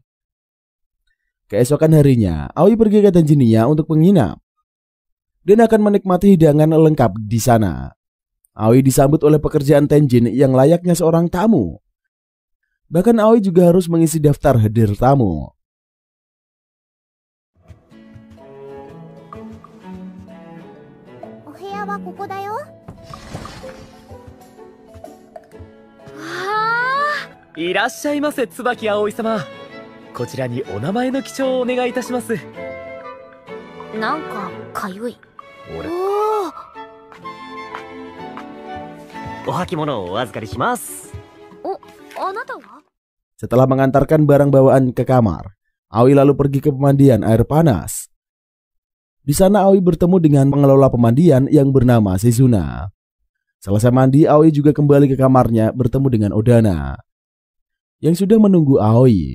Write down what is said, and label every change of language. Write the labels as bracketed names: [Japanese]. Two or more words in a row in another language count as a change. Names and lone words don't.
[Indonesian] Keesokan harinya, Aoi pergi ke Tenjinya untuk menginap dan akan menikmati hidangan lengkap di sana. Aoi disambut oleh pekerjaan Tenjin yang layaknya seorang tamu. Bahkan Aoi juga harus mengisi daftar hadir tamu. [Japanese] Irashaimase, Tsubaki Aoi-sama. こちらにお名前の記帳をお願いいたします。なんかかゆい。俺お履物をお預かりします。あなたは？ [Indonesian] Setelah mengantarkan barang bawaan ke kamar, Aoi lalu pergi ke pemandian air panas. Di sana Aoi bertemu dengan pengelola pemandian yang bernama Shizuna. Selesai mandi, Aoi juga kembali ke kamarnya bertemu dengan Odana yang sudah menunggu Aoi.